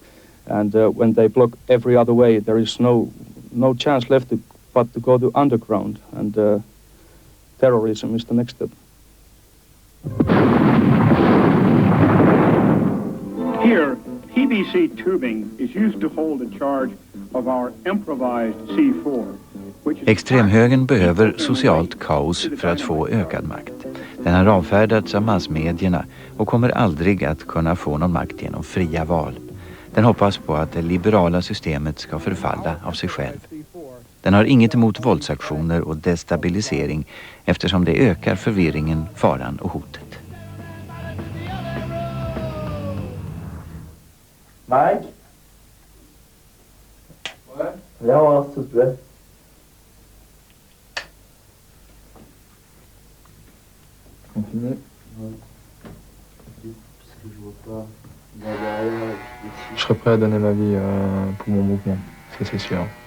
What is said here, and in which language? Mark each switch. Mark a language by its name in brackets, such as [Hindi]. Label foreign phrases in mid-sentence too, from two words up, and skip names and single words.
[English] And when they block every other way, there is no chance left but to go to underground. And terrorism is the next step. Here, PVC tubing is used to hold the charge of our improvised C4. [Swedish] Extremhögern behöver socialt kaos för att få ökad makt. Den har avfärdats av massmedierna och kommer aldrig att kunna få någon makt genom fria val. Den hoppas på att det liberala systemet ska förfalla av sig själv. Den har inget emot våldsaktioner och destabilisering eftersom det ökar förvirringen, faran och hotet. Mike? [French] Viens voir, s'il te plaît. Continuez. Je serais prêt à donner ma vie pour mon mouvement, ça c'est sûr.